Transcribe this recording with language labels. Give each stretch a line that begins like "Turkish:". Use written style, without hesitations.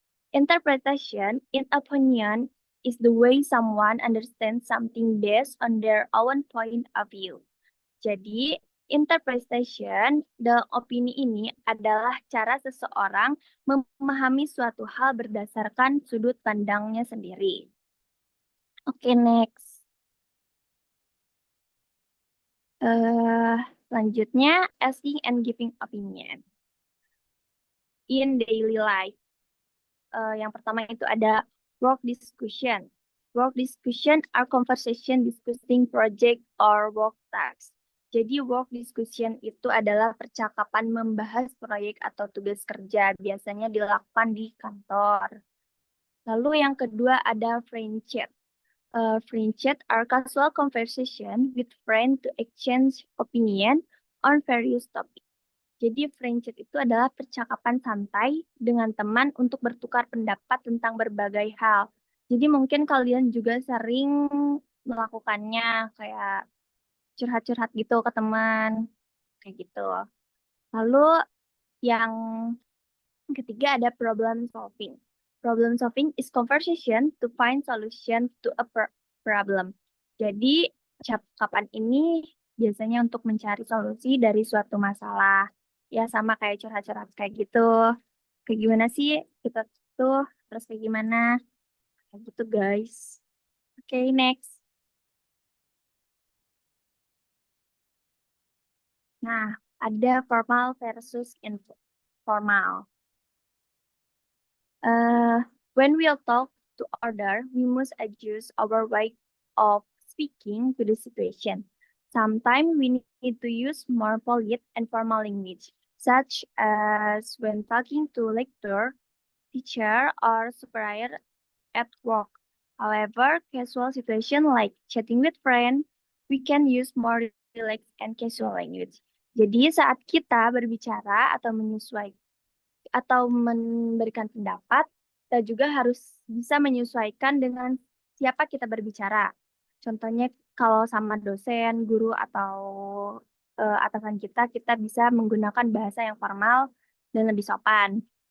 English: Interpretation, in opinion, is the way someone understands something based on their own point of view.
Indonesian: Jadi, interpretation dalam opini ini adalah cara seseorang memahami suatu hal berdasarkan sudut pandangnya sendiri. Oke, next. Selanjutnya,
English: asking and giving opinion in daily life.
Indonesian: Yang pertama itu ada
English: work discussion. Work discussion are conversation discussing project or work tasks.
Indonesian: Jadi work discussion itu adalah percakapan membahas proyek atau tugas kerja, biasanya dilakukan di kantor. Lalu yang kedua ada friend chat.
English: Friend chat are casual conversation with friends to exchange opinion on various topics.
Indonesian: Jadi friend chat itu adalah percakapan santai dengan teman untuk bertukar pendapat tentang berbagai hal. Jadi mungkin kalian juga sering melakukannya kayak curhat-curhat gitu ke teman, kayak gitu. Lalu yang ketiga ada problem solving.
English: Problem solving is conversation to find solution to a problem.
Indonesian: Jadi percakapan ini biasanya untuk mencari solusi dari suatu masalah. Ya sama kayak curhat-curhat kayak gitu. Kayak gimana sih kita tuh terus kayak gimana? Kayak gitu guys. Oke, next. Nah, ada formal versus informal.
English: When we talk to other, we must adjust our way of speaking to the situation. Sometimes we need to use more polite and formal language, such as when talking to lecturer, teacher, or superior at work. However, casual situation like chatting with friends, we can use more relaxed and casual language.
Indonesian: Jadi saat kita berbicara atau memberikan pendapat, kita juga harus bisa menyesuaikan dengan siapa kita berbicara. Contohnya kalau sama dosen, guru, atau atasan kita, kita bisa menggunakan bahasa yang formal dan lebih sopan.